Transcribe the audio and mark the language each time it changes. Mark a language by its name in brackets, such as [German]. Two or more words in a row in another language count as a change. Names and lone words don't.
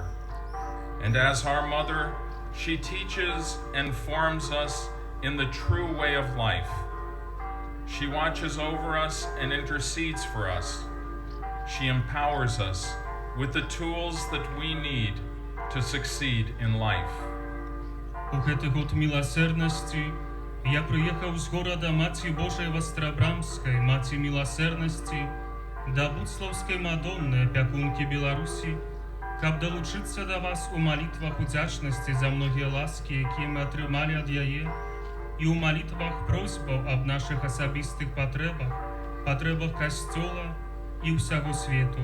[English] And as our Mother, she teaches and forms us in the true way of life. She watches over us and intercedes for us. She empowers us with the tools that we need to succeed in life. [Belarusian] У гэты год міласэрнасці Я прыехаў з горада Маці Божай Вастрабрамскай, Маці міласэрнасці, да Буцлаўскай Мадонны, апякункі Беларусі, каб далучыцца да вас у малітвах удзячнасці за многія ласкі, якія мы атрымалі ад яе, і ў малітвах просьбаў аб нашых асабістых патрэбах, патрэбах касцёла і ўсяго свету.